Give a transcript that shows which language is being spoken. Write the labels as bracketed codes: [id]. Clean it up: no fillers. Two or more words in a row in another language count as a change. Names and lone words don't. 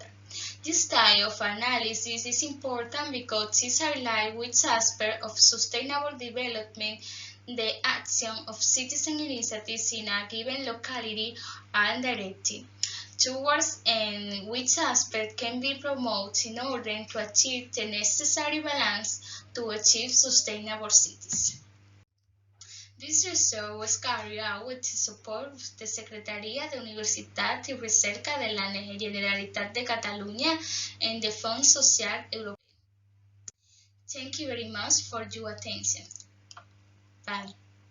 [en] This style of analysis is important because it highlights which aspect of sustainable development the action of citizen initiatives in a given locality are directed towards, and which aspect can be promoted in order to achieve the necessary balance to achieve sustainable cities. This research was carried out with the support of the Secretaria de Universitat y Recerca de la Generalitat de Catalunya and the Fond Social Europeo. Thank you very much for your attention. Bye.